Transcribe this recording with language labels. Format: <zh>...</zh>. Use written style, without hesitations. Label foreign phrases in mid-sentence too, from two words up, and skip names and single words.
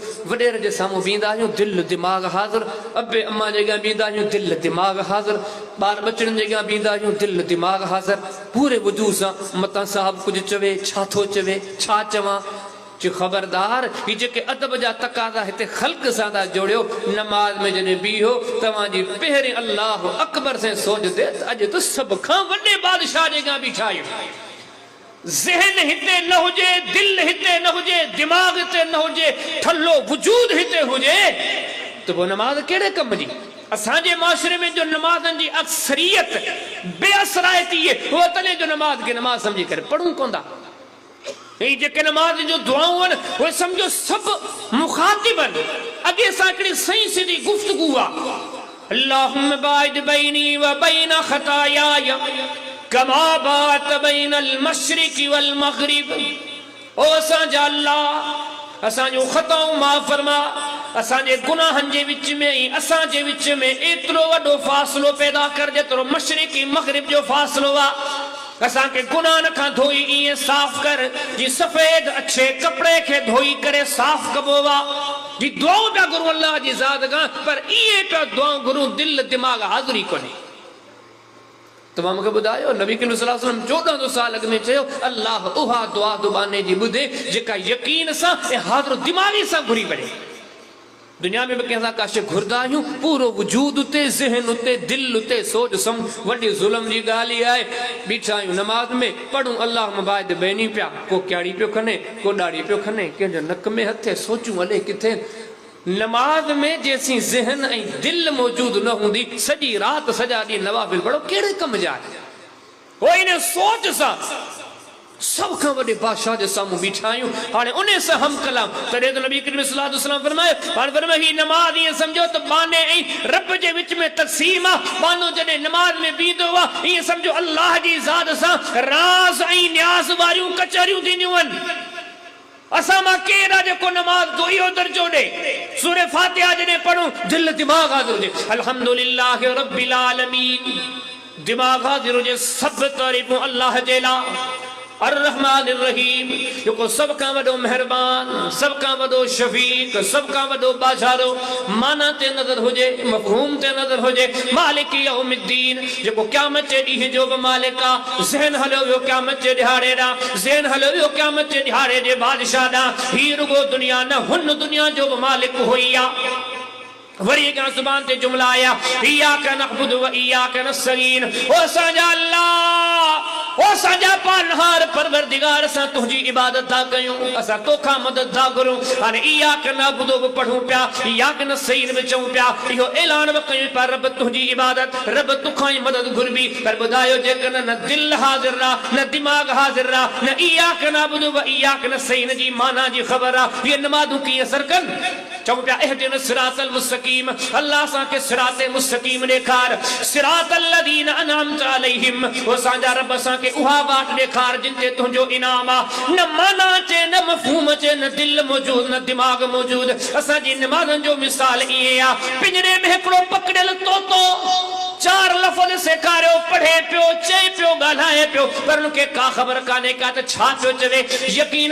<sd>वॾेर जे साम्हूं बीहंदा आहियूं दिलि दिमाग़ हाज़िर अबे अम्मा जे अॻियां बीहंदा आहियूं दिलि दिमाग़ हाज़िर ॿार बचड़नि जे अॻियां बीहंदा आहियूं दिलि दिमाग़ हाज़िर पूरे वजूद सां मतां साहिबु कुझु चवे छा थो चवे छा चवां जो खबरदार ही जेके अदब जा तकाज़ा हिते ख़ल्क़ सां था जोड़ियो नमाज में जॾहिं बीहो तव्हांजी पहिरें</sd> <ar>الله أكبر</ar> <sd>से सोच दे अॼु त सभ खां वॾे बादशाह जे अॻियां बीठा आहियूं ज़हन हिते न हुजे दिल हिते न हुजे दिमाग़ हिते न हुजे ठल्लो वजूद हिते हुजे त पोइ नमाज कहिड़े कम जी असांजे माशरे में जो नमाज़नि जी अक्सरियत बेअसराइती आहे उहो तॾहिं जो नमाज खे नमाज सम्झी करे पढ़ूं कोन था जेके नमाज जो दुआऊं आहिनि उहे सम्झो सभु मुखातिब आहिनि अॻे सां हिकिड़ी सही सिधी गुफ़्तगू आहे</sd> <ar>اللهم باعد بيني وبين خطاياي كما باعدت بين المشرق والمغرب</ar> <sd>ओ असांजा अल्लाह असांजो ख़ताऊं माफ़ फरमा असांजे गुनाहनि जे विच में ऐं असांजे विच में एतिरो वॾो फ़ासिलो पैदा कर जेतिरो मशरिक़ ऐं मग़रिब जो फ़ासिलो आहे असांखे गुनाहनि खां धोई ईअं साफ़ कर जी सफ़ेद अच्छे कपिड़े खे धोई करे साफ़ कबो आहे जी दुआऊं पिया घुरूं अल्लाह जी ज़ात खां पर इहे पिया दुआऊं घुरूं दिलि दिमाग़ हाज़िरी कोन्हे तव्हां मूंखे ॿुधायो नबी करीम</sd> <ar>صلى الله عليه وسلم</ar> <sd>1400 साल अॻु में चयो अल्लाह उहा दुआ दुबाने जी ॿुधे जेका यकीन सां ऐं हाज़िर दिमाग़ी सां घुरी वञे दुनिया में भी कंहिंसां काशे घुरदा आहियूं पूरो वजूद उते ज़हन उते दिल उते सोच सम्झ वॾी ज़ुल्म जी ॻाल्हि आहे बीठा आहियूं नमाज में पढ़ूं</sd> <ar>اللهم باعد بيني</ar> <sd>पिया को क्याड़ी पियो खने को ॾाढ़ी पियो खने कंहिंजो नक में हथे सोचूं हले किथे नमाज में जेसीं ज़हन ऐं दिल मौजूद न हूंदी सॼी राति सॼा ॾींहं नवाफ़िल पढ़ो कहिड़े कम जा कोई ने सोच सा सब खां वॾे बादशाह जे साम्हूं बीठा आहियूं हाणे उन सां हम कलाम तॾहिं त नबी करीम</sd> <ar>صلى الله عليه وسلم</ar> <sd>फरमायो हाणे फरमायो ही नमाज ईअं सम्झो त बाने ऐं रब जे विच में तक़सीम आहे बानो जॾहिं नमाज में बीहंदो आहे ईअं सम्झो अल्लाह जी ज़ात सां राज़ ऐं न्याज़ वारियूं कचहरियूं थींदियूं आहिनि असां मां केरु आहे जेको नमाज जो इहो दर्जो ॾे सूरह फातिहा जॾहिं पढ़ूं दिलि दिमाग़ हाज़िर हुजे</sd> <ar>الحمد لله رب العالمين</ar> <sd>दिमाग़ हाज़िर हुजे सभु तारीफ़ूं अल्लाह जे लाइ</sd> <ar>الرحمن الرحيم</ar> <sd>जेको सब का वडो मेहरबान सब का वडो शफीक सब का वडो बादशाह माना ते नजर हुजे मफहूम ते नजर हुजे</sd> <ar>مالك يوم الدين</ar> <sd>जेको क़यामत जे ॾींहं जो बि मालिक आहे ज़हन हलियो वियो क़यामत जे ॾिहाड़े ॾांहुं ज़हन हलियो वियो क़यामत जे ॾिहाड़े जे बादशाह ॾांहुं ही रुगो दुनिया न हुन दुनिया जो बि मालिक हुई आहे वरी हिकु ज़ुबान ते जुमला आया</sd> <ar>إياك نعبد وإياك نستعين</ar> <sd>ओ असांजा अल्लाह ओ असांजा पालनहार परवरदिगार असां तुंहिंजी इबादत था कयूं असां तोखां मदद था घुरूं हाणे</sd> <ar>إياك نعبد</ar> <sd>बि पढ़ूं पिया</sd> <ar>إياك نستعين</ar> <sd>बि चऊं पिया इहो ऐलान बि कयूं पिया रब तुंहिंजी इबादत रब तोखां ई मदद घुरबी पर ॿुधायो जेकॾहिं न दिलि हाज़िर आहे न दिमाग़ हाज़िर आहे न</sd> <ar>إياك نعبد وإياك نستعين</ar> <sd>जी माना जी ख़बर आहे हीअ नमाज़ूं कीअं असर कनि चऊं पिया</sd> <ar>اهدنا الصراط المستقيم</ar> <sd>अल्लाह असांखे सिरात मुस्तक़ीम ॾेखार</sd> <ar>صراط الذين أنعمت عليهم</ar> <sd>ओ असांजा रब असांखे उहा वाट ॾेखार जिन ते तुंहिंजो इनाम आहे न माना अचे न मफ़हूम अचे न दिलि मौजूद न दिमाग़ मौजूद असांजी निमाज़नि जो मिसाल ईअं आहे पिंजरे में हिकिड़ो पकड़ियल तोतो चार लफ़्ज़ सेखारियो पढ़े पियो चए पियो ॻाल्हाए पियो पर उनखे का ख़बर कान्हे का त छा पियो चवे यकीन</sd>